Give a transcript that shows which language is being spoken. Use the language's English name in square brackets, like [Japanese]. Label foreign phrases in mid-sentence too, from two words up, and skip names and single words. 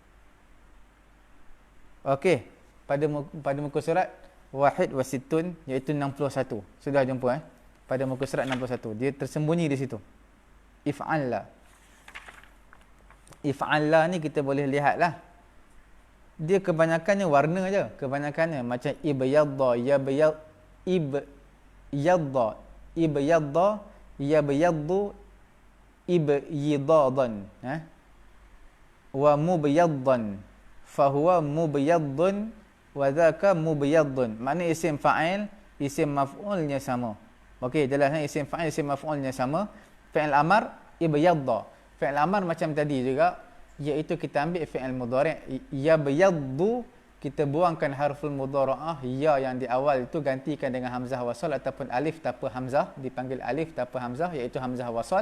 [Malay] Okey, pada muka surat [Arabic] واحد وستون, [Malay] iaitu 61. Sudah jumpa pada muka surat 61. Dia tersembunyi di situ. If'alla. If'alla ni kita boleh lihatlah. Dia kebanyakannya warna aja, kebanyakannya macam [Arabic] ابيضّ يبيضّ ابيضّ ابيضّ يبيضّ ابيضاضًا ومبيضًّا فهو مبيضٌّ وذاك مبيضٌّ. [Malay] Makna isim fa'il, isim maf'ulnya sama. Okey, jelas isim fa'il, isim maf'ulnya sama. Fi'il amar ibyadda. Fi'il amar macam tadi juga, iaitu kita ambil fi'il mudhari', yabyaddu, kita buangkan [Arabic] حرف المضارعة [Malay] ya yang di awal itu, gantikan dengan hamzah wasal ataupun alif tanpa hamzah, dipanggil alif tanpa hamzah, iaitu hamzah wasal.